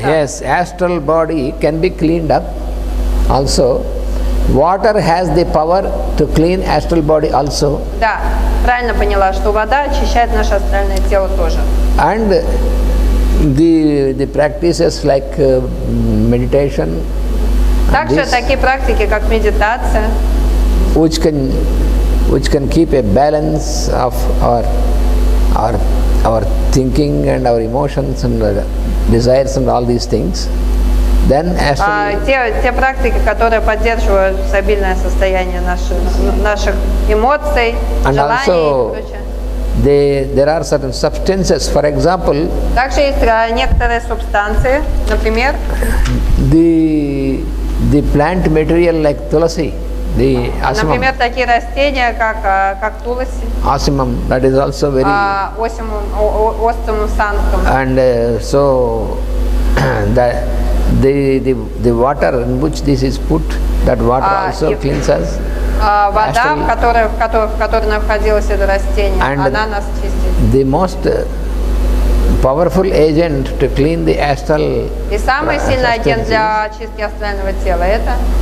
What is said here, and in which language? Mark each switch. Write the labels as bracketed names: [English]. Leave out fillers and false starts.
[English] Yes, astral body can be cleaned up. Also, water has the power to clean astral body also. [Russian] Да, правильно поняла, что вода очищает наше астральное тело тоже. [English] And the practices like meditation. [Russian] Также такие практики, как медитация, [English] which can keep a balance of our thinking and our emotions and desires and all these things. Then [Russian] те практики, которые поддерживают стабильное состояние наших эмоций, желаний и прочее. [English] There are certain substances, for example. [Russian] Также есть некоторые субстанции, например. [English] The plant material like tulasi, the asimam. [Russian] Например, такие растения, как туласи. [English] Asimam, that is also very. [Russian] Осимум санктум. [English] And so the water in which this is put, that water also cleanses. [Russian] Вода, в которой находилось это растение, она нас чистит. [English] The most powerful agent to clean the astral. [Russian] И самый сильный агент для чистки астрального тела это